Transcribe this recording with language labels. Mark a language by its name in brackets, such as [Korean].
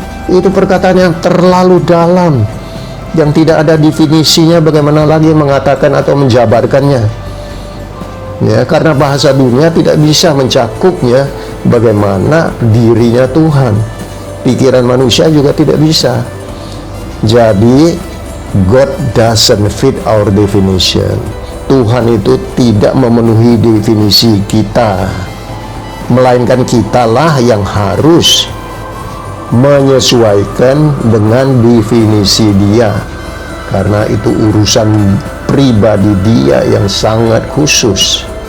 [Indonesian] Itu perkataan yang terlalu dalam, yang tidak ada definisinya, bagaimana lagi mengatakan atau menjabarkannya. Ya, karena bahasa dunia tidak bisa mencakupnya bagaimana dirinya Tuhan. Pikiran manusia juga tidak bisa. [English] Jadi God doesn't fit our definition. [Indonesian] Tuhan itu tidak memenuhi definisi kita, melainkan kitalah yang harus menyesuaikan dengan definisi dia, karena itu urusan pribadi dia yang sangat khusus.